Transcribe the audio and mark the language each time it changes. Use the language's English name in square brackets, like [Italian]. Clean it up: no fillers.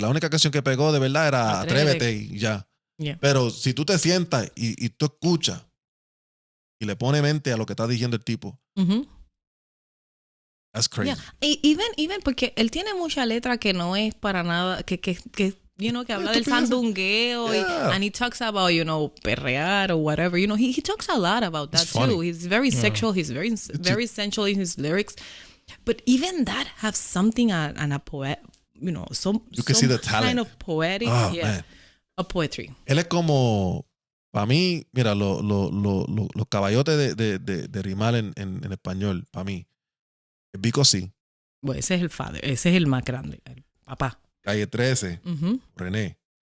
[Spanish] La única canción que pegó de verdad era Atrévete y ya. Pero si tú te sientas y tú escuchas y le pone mente a lo que está diciendo el tipo. [English] That's crazy. Even [Spanish] porque él tiene mucha letra que no es para nada, que habla del sandungueo [English] and he talks about, [Spanish] perrear [English] or whatever. He talks a lot about that too. He's very sexual. He's very sensual in his lyrics. But even that have something and a poet, some see the talent. Kind of poetic, man. A poetry. [Spanish] Él es como, para mí, mira, los caballotes de rimar en español, para mí, es Vico sí. Bueno, ese es el father, ese es el más grande, el papá. Calle 13, René.